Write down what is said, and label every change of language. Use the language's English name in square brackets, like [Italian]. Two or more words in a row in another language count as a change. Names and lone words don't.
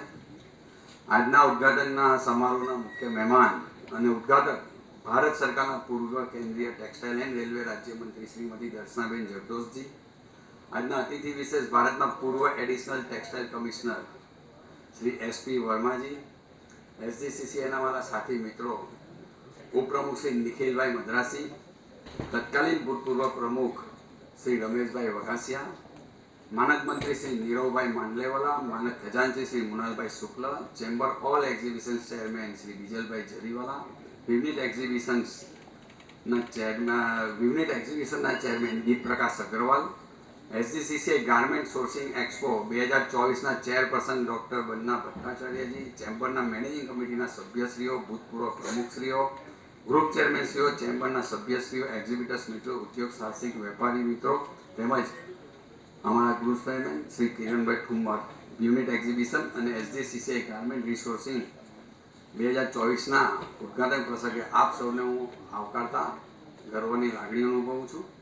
[Gujarati] આજના ઉદ્ઘાટનના સમારોહના મુખ્ય મહેમાન અને ઉદ્ઘાટક ભારત સરકારના પૂર્વ કેન્દ્રીય [English] ટેક્સટાઇલ એન્ડ રેલવે [Gujarati] રાજ્યમંત્રી શ્રીમતી દર્શનાબેન જરદોશજી, આજના અતિથિ વિશેષ ભારતના પૂર્વ [English] એડિશનલ ટેક્સટાઇલ કમિશનર [Gujarati] શ્રી એસપી વર્માજી, એસજીસીસીના મારા સાથી મિત્રો ઉપપ્રમુખ શ્રી નિખિલભાઈ મદ્રાસી, તત્કાલીન ભૂતપૂર્વ પ્રમુખ શ્રી રમેશભાઈ વઘાસિયા, માનદ મંત્રી શ્રી નીરવભાઈ માંડલેવાલા, માનદ ખજાંચી શ્રી મુનાલભાઈ શુક્લ, [English] chamber all exhibition chairman [Gujarati] શ્રી બિજલભાઈ જરીવાલા, વિવિધ એક્ઝિબિશન્સ ના ચેરમેન [English] યુનિટ એક્ઝિબિશનના [Gujarati] ચેરમેન દીપ પ્રકાશ અગ્રવાલ, SGCCI [English] ગાર્મેન્ટ સોર્સિંગ એક્સપો [Gujarati] 2024ના ચેરપર્સન ડૉક્ટર બંના ભટ્ટાચાર્યજી, ચેમ્બરના [English] મેનેજિંગ કમિટીના [Gujarati] સભ્યશ્રીઓ, ભૂતપૂર્વ પ્રમુખશ્રીઓ, [English] ગ્રુપ ચેરમેનશ્રીઓ, [Gujarati] ચેમ્બરના સભ્યશ્રીઓ, એક્ઝિબિટર્સ મિત્રો, ઉદ્યોગ સાહસિક વેપારી મિત્રો તેમજ અમારા ગ્રુપ ચેરમેન શ્રી કિરણભાઈ ઠુમ્મર, [English] યુનિટ એક્ઝિબિશન [Gujarati] અને SGCCI [English] ગાર્મેન્ટ રિસોર્સિંગ [Gujarati] 2024ના ઉદ્ઘાટન પ્રસંગે આપ સૌને હું આવકારતા ગર્વની લાગણી અનુભવું છું.